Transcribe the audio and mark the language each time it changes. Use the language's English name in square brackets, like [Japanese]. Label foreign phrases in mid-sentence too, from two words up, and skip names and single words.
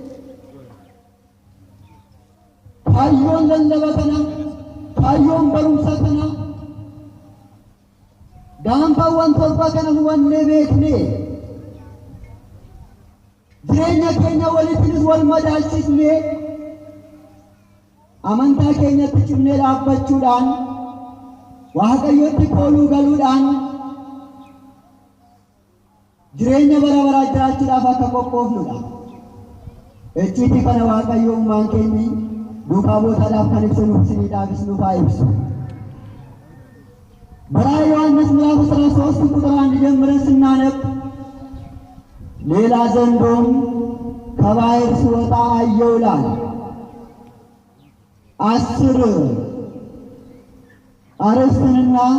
[Oromo] Kaayyoon lallaba kana kaayyoon barumsa kana gaanfawwan torba kana hubannee beeknee jireenya keenya walittinis wal madaalchisnee amantaa keenyatti cimnee dhaabbachuudhaan Waaqayyotti kooluu galuudhaan jireenya bara baraa jiraachuudhaaf akka qophoofnudha. Icciitii kana Waaqayyo uumaan keenyi duukaa bootaadhaaf kan ibsinuuf isiniidhaafis nuuf haa ibsu. [Amharic] በራዕየ ዮሐንስ ምዕራፍ 13 ቁጥር 1 ጀምረን ስናነብ ሌላ ዘንዶም ከባሕር ሲወጣ አየሁ ይላል። 10 አርዕስትና